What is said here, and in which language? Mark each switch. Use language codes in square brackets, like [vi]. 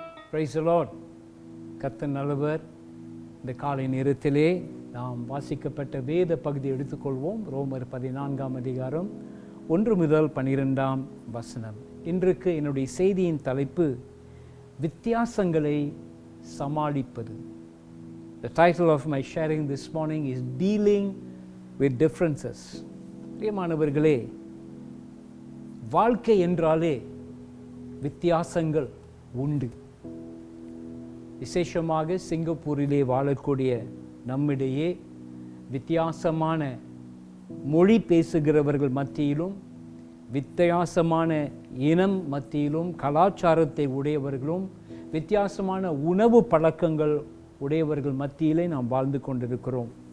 [en] Praise the Lord. [ta] கர்த்தர் நல்லவர். இந்த காலை நேரத்திலே நாம் வாசிக்கப்பட்ட வேத பகுதி எடுத்துக்கொள்வோம். ரோமர் 14ஆம் அதிகாரம் 1 முதல் 12ஆம் வசனம். இன்றைக்கு என்னுடைய செய்தியின் தலைப்பு வித்தியாசங்களை சமாளிப்பது. [en] The title of my sharing this morning is Dealing with Differences. [ta] பிரியமானவர்களே, வாழ்க்கை என்றாலே வித்தியாசங்கள் உண்டு. விசேஷமாக சிங்கப்பூரிலே வாழக்கூடிய நம்மிடையே வித்தியாசமான மொழி பேசுகிறவர்கள் மத்தியிலும் வித்தியாசமான இனம் மத்தியிலும் கலாச்சாரத்தை உடையவர்களும் வித்தியாசமான உணவு பழக்கங்கள் உடையவர்கள் மத்தியிலே நாம் வாழ்ந்து கொண்டிருக்கிறோம்.